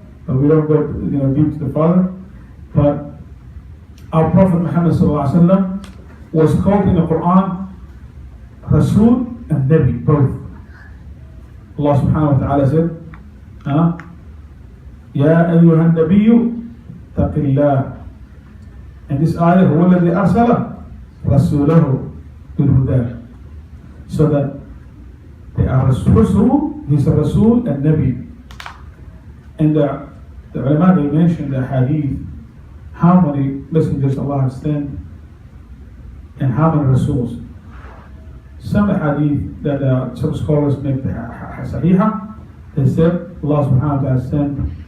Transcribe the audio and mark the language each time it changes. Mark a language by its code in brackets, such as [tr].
[en] But we don't go deep to the further. But our Prophet Muhammad sallallahu alaihi wasallam was called in the Quran Rasul and Nabi, both. [ar] Allah subhanahu wa ta'ala [en] said, [ar] يا أيها النبي اتق الله. [en] And this ayah [ar] هو الذي أرسل رسوله بالهدى. [en] So that they are Rasul, he's a Rasul and Nabi. And the ulama, they mentioned the hadith, how many messengers Allah has sent and how many Rasuls. Some hadith that some scholars make the Sahihah, they said Allah subhanahu wa ta'ala sent